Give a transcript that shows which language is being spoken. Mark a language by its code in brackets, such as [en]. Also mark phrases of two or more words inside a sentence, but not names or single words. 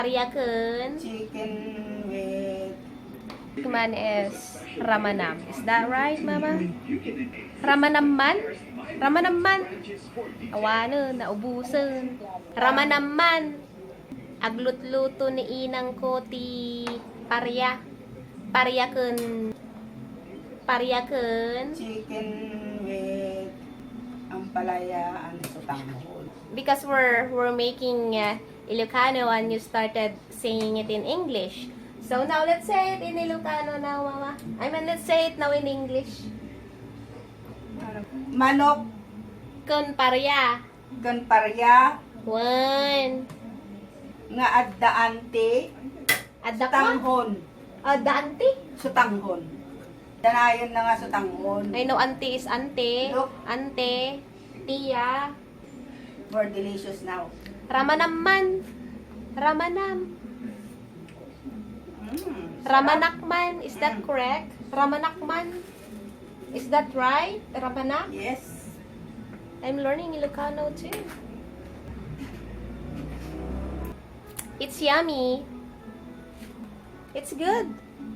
[ilo] Parya kun. [en] Chicken with Tikman is Ramanam. Is that right, Mama? [ilo] Ramanam man? Ramanam man? Awanon, naubusan. Ramanam man. Aglutluto ni inang ko ti parya. Parya kun. Parya kun. [en] chicken with ampalaya and sotanghon. Because we're making Ilocano and you started saying it in English. So now let's say it in Ilocano now, Mama. I mean, let's say it now in English. [ilo] Manok, Kun parya. gan parya, [en] One. [ilo] nga addaante, Adda ko? tanghon, Adda auntie? sotanghon. Danayon na nga sotanghon. [en] I know auntie is ante. Look. [ilo] Ante. Tia. [en] More delicious now. [ilo] Ramanam man. Ramanam. Mm, Ramanak man. [en] Is that correct? [ilo] Ramanak man. [en] Is that right? Ramanak? yes. I'm learning Ilocano too. It's yummy. It's good.